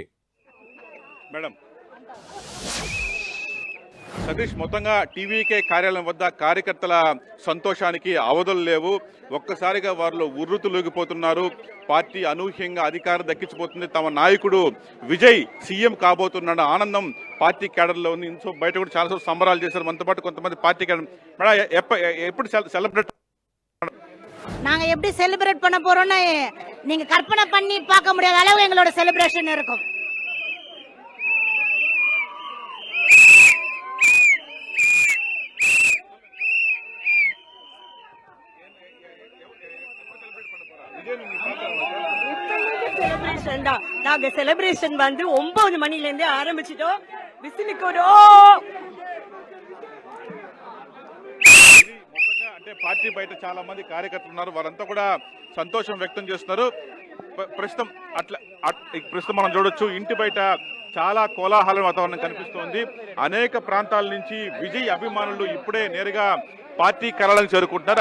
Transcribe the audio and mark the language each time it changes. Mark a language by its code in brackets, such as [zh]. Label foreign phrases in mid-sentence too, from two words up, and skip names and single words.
[te] మేడం సతీష్, మొత్తంగా టీవీకే కార్యాలయం వద్ద కార్యకర్తల సంతోషానికి అవధులు లేవు. ఒక్కసారిగా వారిలో ఉర్రుతులూగిపోతున్నారు. పార్టీ అనూహ్యంగా అధికారం దక్కించిపోతుంది. తమ నాయకుడు విజయ్ సీఎం కాబోతున్న ఆనందం పార్టీ కేడర్లో ఉంది. సో బయట కూడా చాలా సంబరాలు చేశారు. మనతో పాటు కొంతమంది పార్టీ కేడర్. ఎప్పుడు సెలబ్రేట్ [ta] நாங்க எப்படி செலிப்ரேட் பண்ண போறோம்னா நீங்க கற்பனை பண்ணி பார்க்க முடியாத அளவு எங்களோட செலிப்ரேஷன் இருக்கும். செலிப்ரேஷன் தான். நாங்க செலிப்ரேஷன் வந்து 9 மணில இருந்து ஆரம்பிச்சிட்டோம். விசிலிக்கோடோ [te] అంటే పార్టీ బయట చాలా మంది కార్యకర్తలు ఉన్నారు. వారంతా కూడా సంతోషం వ్యక్తం చేస్తున్నారు. ప్రస్తుతం మనం చూడొచ్చు, ఇంటి బయట చాలా కోలాహల వాతావరణం కనిపిస్తోంది. అనేక ప్రాంతాల నుంచి విజయ్ అభిమానులు ఇప్పుడే నేరుగా పార్టీ కార్యాలయం చేరుకుంటున్నారు.